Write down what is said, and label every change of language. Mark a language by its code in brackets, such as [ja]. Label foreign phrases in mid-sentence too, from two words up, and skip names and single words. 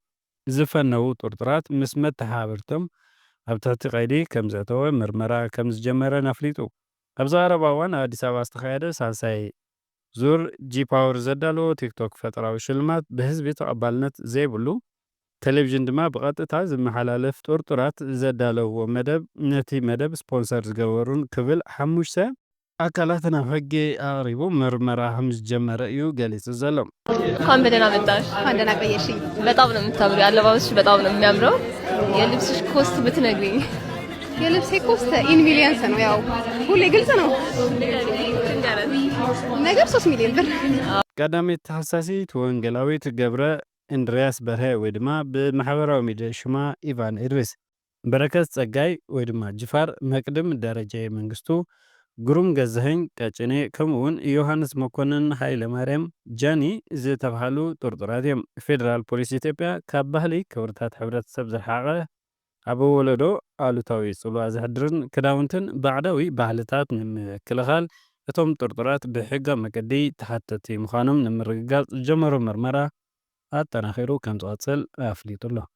[ti] ዝፈነዉ ጥርጡራት ምስ መተሓባበርቶም ኣብ ትሕቲ ቀይዲ ከም ዘእተወ ምርመራ ከም ዝጀመረን ኣፍሊጡ። ኣብ ዝቐረባ እዋን ኣብ ኣዲስ ኣበባ ዝተኻየደ ሳልሳይ ዙር ጂ ፓወር ዘዳለዎ ቲክቶክ ፈጠራዊ ሽልማት ብህዝቢ ተቐባልነት ዘይብሉ ቴሌቪዥን ድማ ብቐጥታ ዝመሓላለፍ ጥርጡራት ዘዳለውዎ መደብ ነቲ መደብ ስፖንሰር ዝገበሩን ክብል 5 አካላት ናብ ሕጊ አቅሪቡ ምርመራ ከም ዝጀመረ እዩ ገሊጹ ዘሎ። [am] እንኳን በደህና መጣሽ። እንኳን ደህና ቆየሽኝ። በጣም ነው የምታምሪው። አለባበስሽ በጣም ነው የሚያምረው። የልብስሽ ኮስት ብትነግሪኝ። የልብሴ [en] cost in millions [am] ነው። ያው ሁሌ ግልጽ ነው ነገር 3 ሚሊዮን ብር። [ti] ቀዳሚት ተሐሳሲት ወንጌላዊት ገብረ እንድሪያስ በርሀ ወይ ድማ ብማሕበራዊ ሚድያ ሽማ ኢቫን ኢድሪስ፣ በረከት ጸጋይ ወይ ድማ ጅፋር፣ መቅድም ደረጃ መንግስቱ፣ ግሩም ገዛኸኝ ቀጭኔ ከምኡውን ዮሐንስ መኮንን ሃይለ ማርያም ጃኒ ዝተባሃሉ ጥርጡራት እዮም። ፌደራል ፖሊስ ኢትዮጵያ ካብ ባህሊ ክብርታት ሕብረተሰብ ዝረሓቐ ኣብ ወለዶ ኣሉታዊ ጽልዋ ዘሕድርን ክዳውንትን ባዕዳዊ ባህልታት ንምክልኻል እቶም ጥርጡራት ብሕጋዊ መገዲ ተሓተቲ ምዃኖም ንምርግጋጽ ዝጀመሮ ምርመራ ኣጠናኺሩ ከም ዝቐጽል ኣፍሊጡ ኣሎ።